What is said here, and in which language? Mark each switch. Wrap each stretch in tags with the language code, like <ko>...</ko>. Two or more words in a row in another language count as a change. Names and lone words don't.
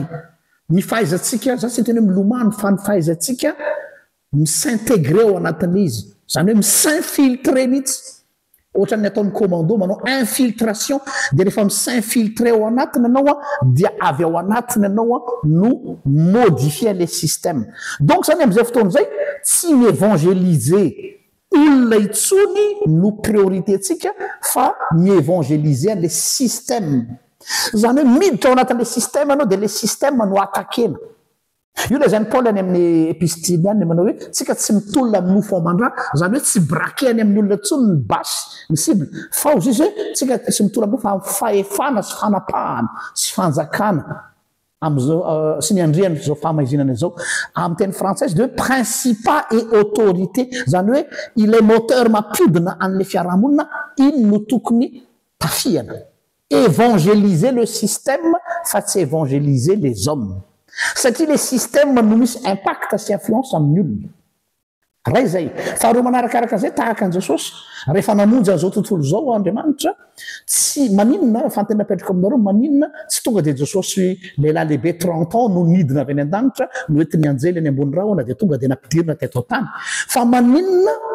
<mg>Ny fahaizantsika za tsy teny hoe milomano fa ny fahaizantsika misintégrer ao anatin'ilay izy. Zany hoe misinfiltrer mihitsy. Ohatra ny ataon'ny commando manao infiltration dia rehefa misinfiltrer ao anatiny ianao dia avy ao anatiny ianao no</mg> <fr>modifier les systèmes.</fr> <mg>Donc zany amin'izay fotoana izay tsy miévangéliser olona intsony no priorité antsika fa miévangéliser</mg> <fr>les systèmes.</fr> <mg>Zany hoe miditra ao anatin'ilay système ianao dia</mg> <fr>les systèmes</fr> <mg>no atakena. io le zany Paul any amin'ny épistile any manao hoe tsika tsy mitolona amin'ny mofo amandra zany hoe tsy braqué any amin'ny olona ntsony ny basy ny cible fa ozy izy hoe tsika tsy mitolona amin'ny fa fahefana sy fanapahana sy fanjakana am'izao sy ny andriana zao famaizinana zao amin'ny teny française de hoe</mg> <fr>principat et autorité</fr> <mg>zany hoe ilay moteur mampiodina an'le fiarahamonina iny no tokony tafiana</mg> <fr>évangéliser le système</fr> <mg>fa tsy</mg> <fr>évangéliser les hommes</fr> <mg>satria</mg> <fr>le système</fr> <mg>no misy impact sy influence amin'ny olona raha izay faharoa manarakaraka zay tahaka an Jesosy rehefa namonjy an'izao tontolo zao Andriamanitra tsy maninona fantena petraka aminareo maninona tsy tonga de Jesosy lehilahy lehibe 30 ans no nidina avy any an-danitra no ety mianjely any ambony rahona de tonga de nampidirina teto tany fa maninona</mg>